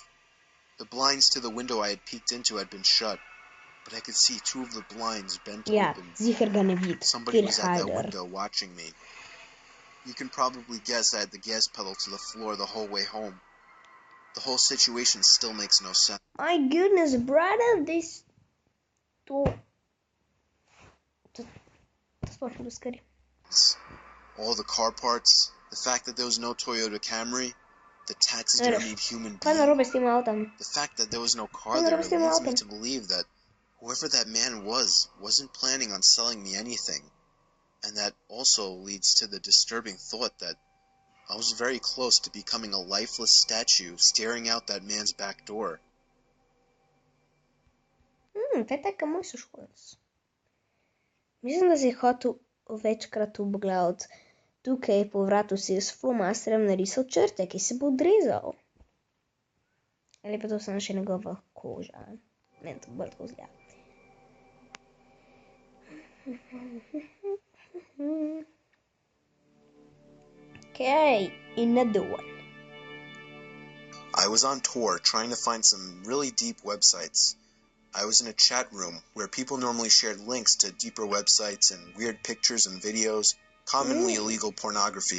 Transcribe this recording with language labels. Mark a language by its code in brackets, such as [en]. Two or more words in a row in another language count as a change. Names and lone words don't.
[en] The blinds to the window I had peeked into had been shut, but I could see 2 of the blinds bent open. Somebody was at that window watching me. You can probably guess I had the gas pedal to the floor the whole way home. The whole situation still makes no sense. My goodness, brother, this... [sl] To sploh ni bilo scary. [en] All the car parts, the fact that there was no Toyota Camry, the taxidermied human [sl] Kaj [en] being, [sl] narobe s tim autom? [en] the fact that there was no car [sl] Kaj [en] there [sl] narobe s tim [en] leads me [sl] autom? [en] to believe that whoever that man wasn't planning on selling me anything. And that also leads to the disturbing thought that I was very close to becoming a lifeless statue staring out that man's back door. [sl] Te taka moj sošolec. Mislim, da si hotel večkrat obgledati. Tukaj po vratu si s flomasterjem narisal črte, ki se bo odrezal. Ali pa to samo še njegova koža. Meni to bolj tako zgleda. [en] Okay, another one. I was on tour trying to find some really deep websites. I was in a chat room where people normally shared links to deeper websites and weird pictures and videos, commonly illegal pornography.